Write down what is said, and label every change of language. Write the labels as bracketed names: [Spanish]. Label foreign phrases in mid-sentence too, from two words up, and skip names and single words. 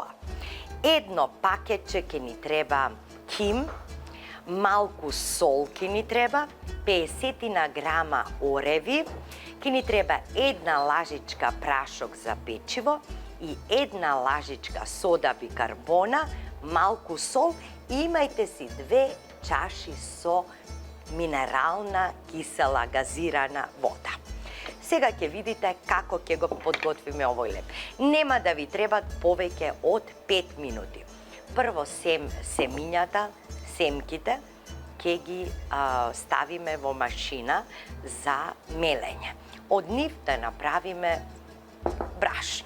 [Macedonian] Једно пакетче ки ни треба ким, малку сол ки ни треба, 50 грама ореви, ки ни треба една лажичка прашок за печиво и една лажичка сода бикарбона, малку сол и имајте си 2 чаши со минерална кисела газирана вода. Сега ќе видите како ќе го подготвиме овој леп. Нема да ви требат повеќе од 5 минути. Прво семињата, семките, ќе ги ставиме во машина за мелење. Од нив да направиме брашно.